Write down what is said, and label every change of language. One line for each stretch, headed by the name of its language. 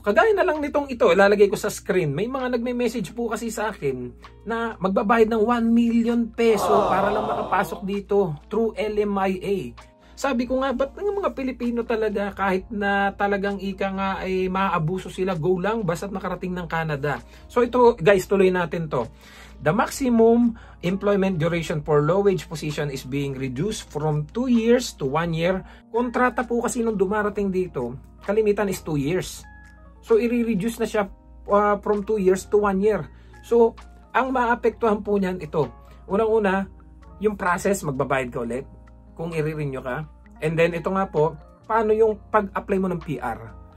Filipino: Kagaya na lang nitong ito, ilalagay ko sa screen. May mga nagme-message po kasi sa akin na magbabayad ng 1 million peso para lang makapasok dito through LMIA. Sabi ko nga, ba't ng mga Pilipino talaga kahit na talagang ika nga ay maabuso sila, go lang basta't nakarating ng Canada. So ito guys, tuloy natin to.
English: The maximum employment duration for low-wage position is being reduced from 2 years to 1 year.
Filipino: Kontrata po kasi nung dumarating dito, kalimitan is 2 years. So, i-reduce na siya
English: from 2 years to 1 year.
Filipino: So, ang maapektuhan po niyan ito. Unang-una, yung process, magbabayad ka ulit kung i-renew ka.
English: And then,
Filipino: ito nga po, paano yung pag-apply mo ng PR?